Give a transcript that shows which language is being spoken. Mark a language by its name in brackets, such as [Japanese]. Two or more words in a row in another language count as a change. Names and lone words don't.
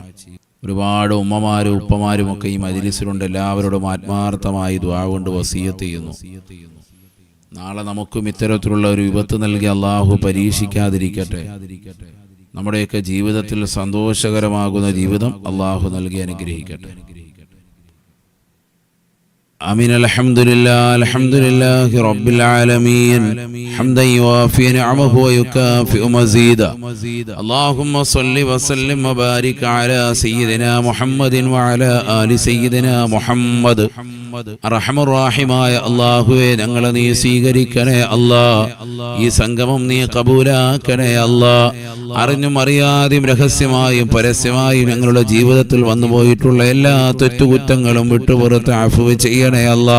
[Malayalam] ഒരുപാട് ഉമ്മമാരും ഉപ്പമാരും ഒക്കെ ഈ മജ്ലിസിലുണ്ട്. എല്ലാവരോടും ആത്മാർത്ഥമായി ദുആ കൊണ്ട് വസിയത്ത് ചെയ്യുന്നു. നാളെ നമുക്കും ഇത്തരത്തിലുള്ള ഒരു വിപത്ത് നൽകി അള്ളാഹു പരീക്ഷിക്കാതിരിക്കട്ടെ. നമ്മുടെയൊക്കെ ജീവിതത്തിൽ സന്തോഷകരമാകുന്ന ജീവിതം അള്ളാഹു നൽകി അനുഗ്രഹിക്കട്ടെ. [Arabic] آمين. الحمد لله رب العالمين حمدا يوافي نعمه ويكافئ مزيدا. اللهم صل وسلم وبارك على سيدنا محمد وعلى آل سيدنا محمد. [Malayalam] അർഹമർറാഹിമായ അല്ലാഹുവേ, ഞങ്ങളെ നീ സ്വീകരിക്കണേ അല്ലാ. ഈ സംഗമം നീ കബൂലാക്കണേ അല്ലാ. അറിഞ്ഞും അറിയാതെയും രഹസ്യമായും പരസ്യമായും ഞങ്ങളുടെ ജീവിതത്തിൽ വന്നുപോയിട്ടുള്ള എല്ലാ തെറ്റുകുറ്റങ്ങളും വിട്ടുപുറത്ത് അഫ്വ് ചെയ്യണേ അല്ലാ.